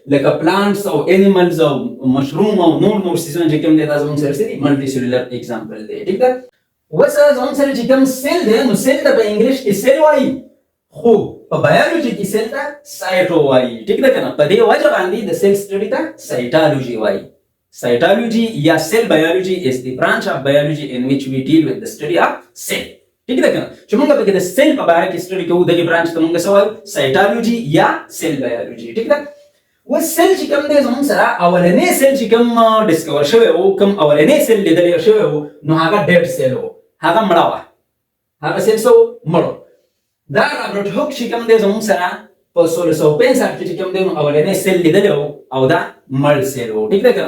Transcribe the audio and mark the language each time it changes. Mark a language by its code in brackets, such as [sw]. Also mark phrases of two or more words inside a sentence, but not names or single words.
[ps] لکه پلانټس او انیملز او مشروم او نور سیزونه چې کوم دی دا زمونږ سره څه دي؟ [en] multi cellular example دی. [ps] ټیک ده؟ اوس زموږ سره چې کوم سیل دی نو سیل ته په انګلیش کې سیل وایي، خو په بایولوژي کې سیل ته سایټو وایي. ټیک ده که نه؟ په دې وجه باندې د سیل سټډي ته سایټالوژي وایي. [en] Cytology या cell biology is the branch of biology in which we deal with the study of cell. [ps] ټیک ده کنه چې موږ به د سیل په اړه کې سټډي کوو دغه برانچ ته موږ سوال سایټالوجي یا [en] cell biology [ps] ټیک ده و سیل چې کوم دی زموږ سره اولنې سیل چې کوم ډیسکور شوی او کوم اولنې سیل لیدل شوی نو هغه [en] dead cell [ps] و هغه مړه و هغه سیل سو مړو دا رابرټ هوک چې کوم دی زموږ سره په 1665 کې کوم دی نو اولنې سیل لیدل او دا مړ سیل و ټیک ده کنه